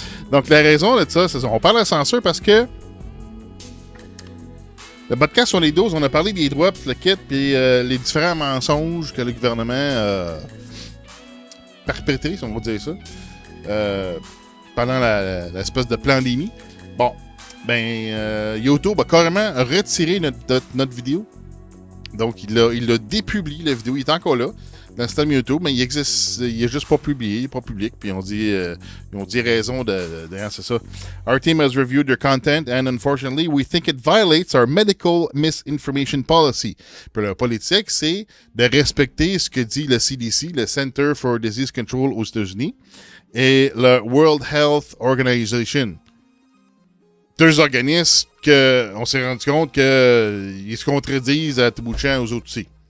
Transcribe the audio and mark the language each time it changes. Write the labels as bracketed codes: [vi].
[fr] Donc, la raison de ça, c'est ça. On parle de censure parce que le podcast sur les doses, on a parlé des droits, puis le kit, puis les différents mensonges que le gouvernement a perpétrés, si on va dire ça, pendant l'espèce de pandémie. Bon, YouTube a carrément retiré notre vidéo. Donc, il l'a dépublié, la vidéo. Il est encore là, dans le système YouTube, mais il est juste pas publié, il est pas public. Puis ils ont dit raison c'est ça. [en] Our team has reviewed their content and unfortunately, we think it violates our medical misinformation policy. [fr] Puis leur politique, c'est de respecter ce que dit le CDC, le Center for Disease Control aux États-Unis, et le World Health Organization. Deux organismes qu'on s'est rendu compte qu'ils se contredisent à tout bout de champ aux autres aussi.